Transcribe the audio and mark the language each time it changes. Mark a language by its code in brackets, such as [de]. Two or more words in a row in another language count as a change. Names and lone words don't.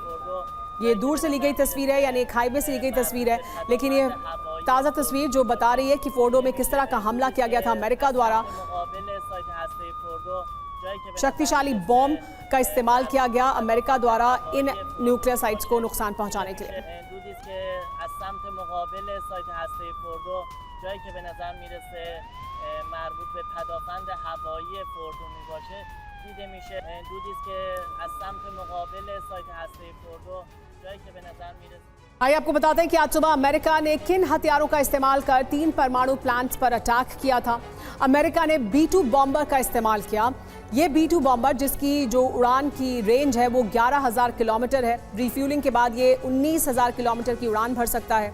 [hi] ये दूर से ली गई तस्वीर है, यानी एक हाईवे से ली गई तस्वीर है, लेकिन ये ताज़ा तस्वीर जो बता रही है कि फोर्डो में किस तरह का हमला किया गया था अमेरिका द्वारा। शक्तिशाली बॉम्ब का इस्तेमाल किया गया अमेरिका द्वारा इन [en] nuclear sites [hi] को नुकसान पहुंचाने के लिए। [fa] دیده میشه دودی است که از سمت مقابل سایت هسته فوردو جایی که به نظر میرسه। [hi] आइए आपको बताते हैं कि आज सुबह अमेरिका ने किन हथियारों का इस्तेमाल कर 3 परमाणु प्लांट्स पर अटैक किया था। अमेरिका ने B-2 बॉम्बर का इस्तेमाल किया। ये B-2 बॉम्बर जिसकी जो उड़ान की रेंज है वो 11,000 किलोमीटर है। रिफ्यूलिंग के बाद ये 19,000 किलोमीटर की उड़ान भर सकता है।